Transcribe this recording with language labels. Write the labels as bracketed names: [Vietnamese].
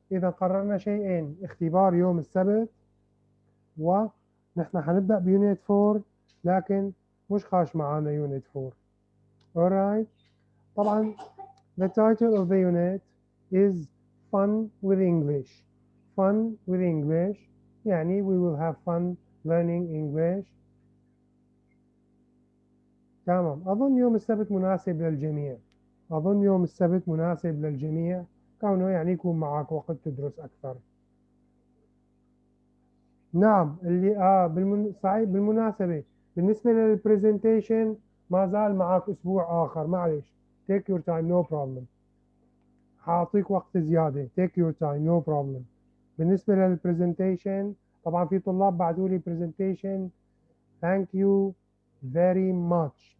[Arabic] إذا قررنا شيئين: اختبار يوم السبت، ونحن حنبدأ بيونت 4، لكن مش خاش معانا يونت 4. [English] alright. [Arabic] طبعا [English] the title of the unit is Fun with English. Fun with English [Arabic] يعني [English] we will have fun learning English. [Arabic] تمام، أظن يوم السبت مناسب للجميع. أظن يوم السبت مناسب للجميع، كونه يعني يكون معك وقت تدرس أكثر. نعم، اللي صحيح. بالمناسبة بالنسبة للبرزنتيشن ما زال معك أسبوع آخر، معلش [English] take your time no problem. [Arabic] هعطيك وقت زيادة [English] take your time no problem. [Arabic] بالنسبة للبرزنتيشن طبعا في طلاب بعتوا لي presentation [English] thank you very much.